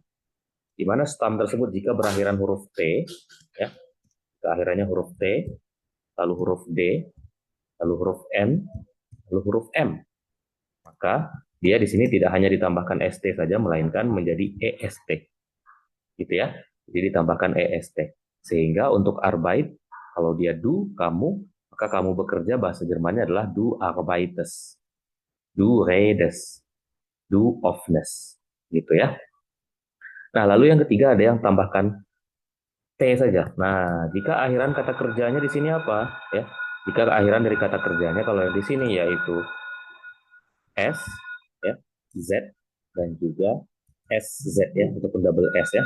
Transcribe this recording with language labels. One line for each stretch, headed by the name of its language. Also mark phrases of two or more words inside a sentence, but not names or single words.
Indonesian: Di mana stam tersebut jika berakhiran huruf t, ya, keakhirannya huruf t, lalu huruf d, lalu huruf n, lalu huruf m, maka dia di sini tidak hanya ditambahkan st saja, melainkan menjadi est, gitu, ya. Jadi ditambahkan est. Sehingga untuk arbeit, kalau dia du, kamu, maka kamu bekerja bahasa Jermannya adalah
German: du arbeitest, du redest, du öffnest,
Indonesian: gitu, ya. Nah, lalu yang ketiga ada yang tambahkan t saja. Nah, jika akhiran kata kerjanya di sini apa, ya? Jika akhiran dari kata kerjanya kalau yang di sini yaitu s, ya, z, dan juga sz, ya, ataupun double s, ya.